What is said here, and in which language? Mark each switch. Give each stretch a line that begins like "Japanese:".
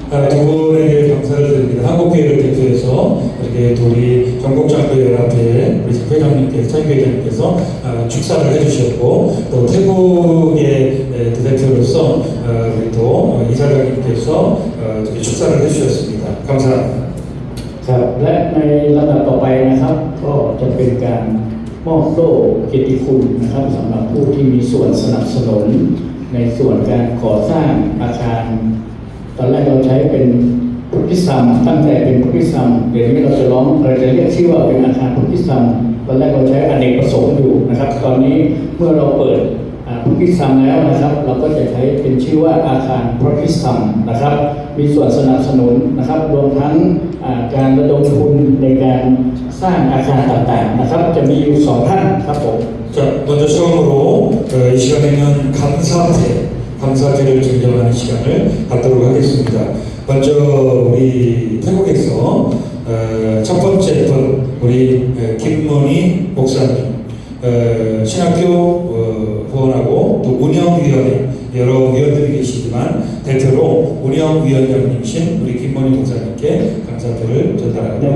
Korean: 두 분에게 감사를 드립니다. 한국교회를 대표해서 이렇게 또 우리 전국장로연합회 우리 회장님께서 차기회장님께서 축사를 해주셨고 또 태국의 대표로서 우리 또 이사장님께서 이렇게 축사를 해주셨습니다. 감사합니다.
Thai: ครับและในลำดับต่อไปนะครับก็จะเป็นการมอบโล่เกียรติคุณนะครับสำหรับผู้ที่มีส่วนสนับสนุนในส่วนการก่อสร้างอาคาร ตอนแรกเราใช้เป็นพุทธิซัมตั้งแต่เป็นพุทธิซัมเดี๋ยวนี้เราจะเรียกชื่อว่าเป็นอาคารพุทธิซัมตอนแรกเราใช้อเนกประสงค์อยู่นะครับตอนนี้เมื่อเราเปิดพุทธิซัมแล้วนะครับเราก็จะใช้เป็นชื่อว่าอาคารพุทธิซัมนะครับมีส่วนสนับสนุนนะครับรวมทั้งการระดมทุนในการสร้างอาคารต่างๆนะครับจะมีอยู่2ท่านครับผม
Korean: 자, 먼저 처음으로 이 시간에는 감사제를 증정하는 시간을 갖도록 하겠습니다. 먼저 우리 태국에서 첫 번째 분 우리 김문희 목사님 신학교 후원하고 또 운영위원회 여러 위원들이 계시지만 대표로 운영위원장님이신 우리 김문희 목사님께 감사표를 전달합니다.